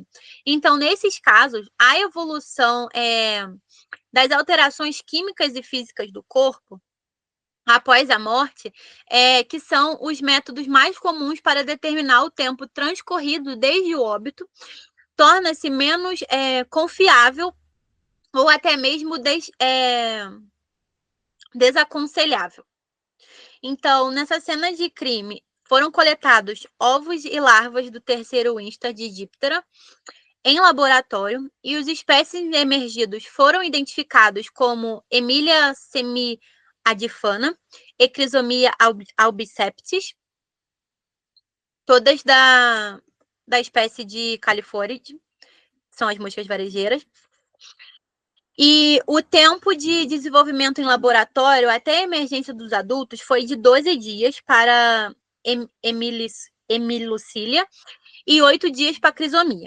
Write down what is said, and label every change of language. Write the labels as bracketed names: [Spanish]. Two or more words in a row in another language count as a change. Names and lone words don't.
[Portuguese] Então, nesses casos, a evolução das alterações químicas e físicas do corpo após a morte, que são os métodos mais comuns para determinar o tempo transcorrido desde o óbito, torna-se menos confiável ou até mesmo desaconselhável. Então, nessa cena de crime, foram coletados ovos e larvas do terceiro instar de díptera em laboratório e os espécies emergidos foram identificados como Emilia semiadifana e Crisomia albiceptis, todas da espécie de Califóride, são as moscas varejeiras. E o tempo de desenvolvimento em laboratório até a emergência dos adultos foi de 12 dias para Hemilucilia e 8 dias para Crisomia.